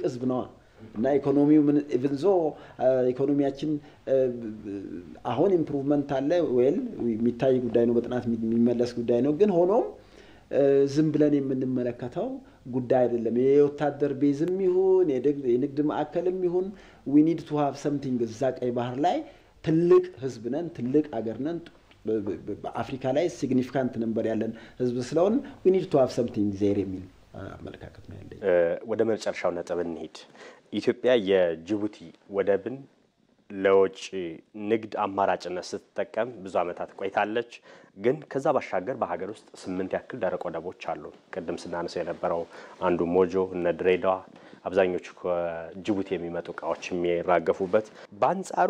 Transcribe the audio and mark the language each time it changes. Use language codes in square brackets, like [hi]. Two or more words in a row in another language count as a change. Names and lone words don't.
[am] ህዝብ ነው እና ኢኮኖሚው ምን ኢቭንዞ ኢኮኖሚያችን አሁን ኢምፕሩቭመንት አለ ዌል የሚታይ ጉዳይ ነው በጥናት የሚመለስ ጉዳይ ነው ግን ሆኖም ዝም ብለን የምንመለከተው ጉዳይ አይደለም የወታደር ቤዝም ይሁን የንግድ ማዕከልም ይሁን [en] we need to have something [am] እዛ ቀይ ባህር ላይ ትልቅ ህዝብ ነን ትልቅ ሀገር ነን በአፍሪካ ላይ ሲግኒፊካንት ነበር ያለን ህዝብ ስለሆነ [en] we need to have something there [am] የሚል አመለካከት ነው ያለኝ ወደ መጨረሻው ነጥብ እንሂድ ኢትዮጵያ የጅቡቲ ወደብን ለውጭ ንግድ አማራጭነት ስትጠቀም ብዙ አመታት ቆይታለች ግን ከዛ ባሻገር በሀገር ውስጥ 8 ያክል ደረቅ ወደቦች አሉ ቀደም ስናነሳው የነበረው አንዱ ሞጆ እና ድሬዳዋ አብዛኞቹ ከጅቡቲ የሚመጡ ቃዎች የሚራገፉበት በአንጻሩ